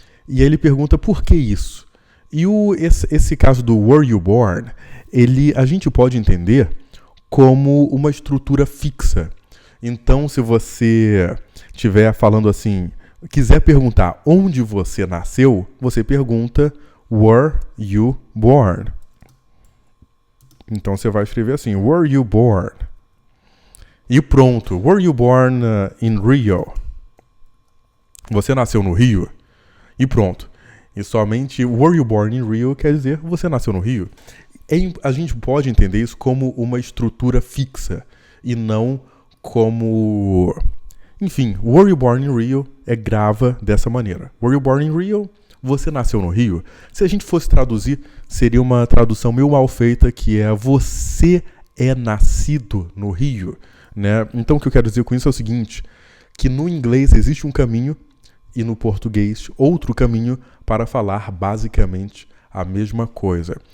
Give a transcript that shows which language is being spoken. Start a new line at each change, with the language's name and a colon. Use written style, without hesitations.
Portuguese: E aí ele pergunta por que isso? E esse caso do
English: were you born,
Portuguese: a gente pode entender como uma estrutura fixa. Então, se você estiver falando assim, quiser perguntar onde você nasceu, você pergunta
English: were you born?
Portuguese: Então você vai escrever assim,
English: were you born?
Portuguese: E pronto,
English: were you born in Rio?
Portuguese: Você nasceu no Rio? E pronto. E somente
English: were you born in Rio
Portuguese: quer dizer você nasceu no Rio. A gente pode entender isso como uma estrutura fixa e não como... Enfim,
English: were you born in Rio
Portuguese: grava dessa maneira.
English: Were you born in Rio?
Portuguese: Você nasceu no Rio? Se a gente fosse traduzir, seria uma tradução meio mal feita, que é você é nascido no Rio. Né? Então o que eu quero dizer com isso é o seguinte, que no inglês existe um caminho e no português outro caminho para falar basicamente a mesma coisa.